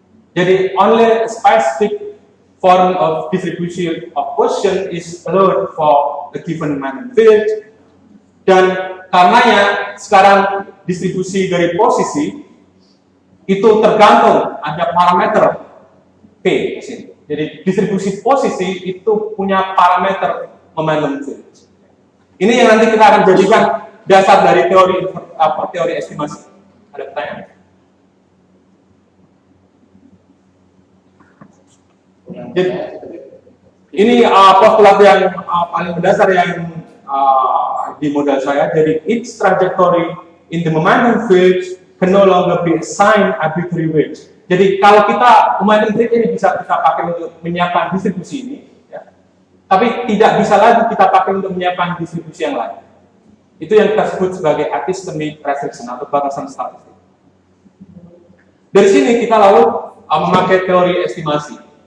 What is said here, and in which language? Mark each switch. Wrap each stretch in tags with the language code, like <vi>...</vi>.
<en>Jadi only a specific form of distribution of position is allowed for a given momentum field.</en> <id>Dan karenanya sekarang distribusi dari posisi itu tergantung ada parameter P di sini. Jadi distribusi posisi itu punya parameter momentum field. Ini yang nanti kita akan jadikan dasar dari teori estimasi. Ada pertanyaan? Jadi, ini postulat yang paling mendasar yang di modal saya.</id> <en>Jadi each trajectory in the momentum field can no longer be assigned arbitrary weight.</en> <id>Jadi kalau kita momentum field ini bisa kita pakai untuk menyiapkan distribusi ini, ya, tapi tidak bisa lagi kita pakai untuk menyiapkan distribusi yang lain. Itu yang kita sebut sebagai epistemic restriction atau batasan statistik. Dari sini kita lalu memakai teori estimasi.</id>